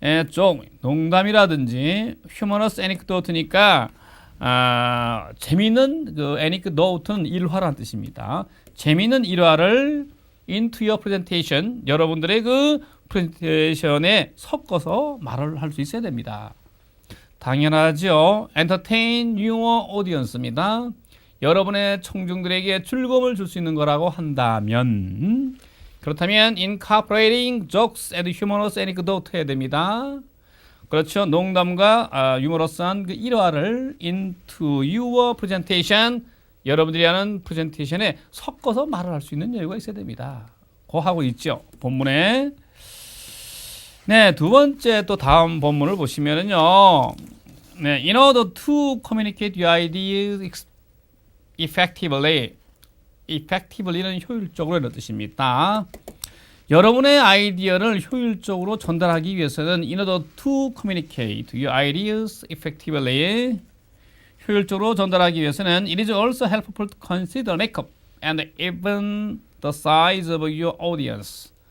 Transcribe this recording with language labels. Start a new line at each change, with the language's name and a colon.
Korean: 좀 농담이라든지
English: humorous anecdote
Korean: 니까 재미있는 그 anecdote는 일화라는 뜻입니다. 재미있는 일화를
English: into your presentation
Korean: 여러분들의 그 프레젠테이션에 섞어서 말을 할 수 있어야 됩니다. 당연하죠.
English: entertain your audience입니다.
Korean: 여러분의 청중들에게 즐거움을 줄 수 있는 거라고 한다면 그렇다면
English: incorporating jokes and humorous anecdote
Korean: 해야 됩니다. 그렇죠. 농담과 유머러스한 그 일화를
English: into your presentation
Korean: 여러분들이 하는 프레젠테이션에 섞어서 말을 할 수 있는 여유가 있어야 됩니다. 고 하고 있죠. 본문에. 네, 두 번째 또 다음 본문을 보시면은요.
English: 네, in order to communicate your ideas effectively는
Korean: 효율적으로 이런 뜻입니다. 여러분의 아이디어를 효율적으로 전달하기 위해서는
English: in order to communicate your ideas effectively
Korean: 효율적으로 전달하기 위해서는
English: it is also helpful to consider makeup and even the size of your audience.